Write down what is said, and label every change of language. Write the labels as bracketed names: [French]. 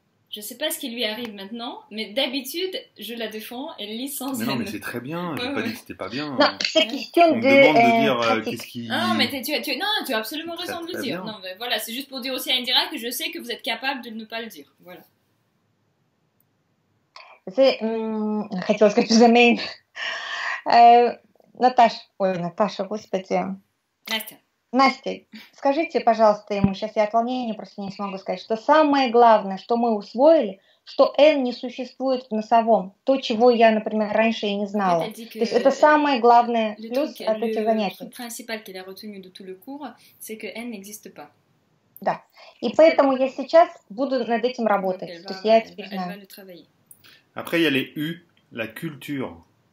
[French] Je ne sais pas ce qui lui arrive maintenant, mais d'habitude, je la défends, elle lit sans N. Non, mais c'est très bien, je n'ai pas dit que c'était pas bien. Non, c'est question on me demande de dire qu'est-ce qui... Non, mais tu as absolument raison de le dire. Non, mais voilà, c'est juste pour dire aussi à Indira que je sais que vous êtes capable de ne pas le dire. Voilà. [Russian] Хотела сказать, что заменит. Наташа, господи. Настя, скажите, пожалуйста, ему, сейчас я от волнения просто не смогу сказать, что самое главное, что мы усвоили, что N не существует в носовом. То, чего я, например, раньше и не знала. То есть это самое главное плюс от этих занятий. [French] Le principal qu'elle a retenu de tout le cours, c'est que N n'existe pas. [Russian] Да. И поэтому я сейчас буду над этим работать. То есть я теперь знаю. [French] Après, il y a les U, la culture.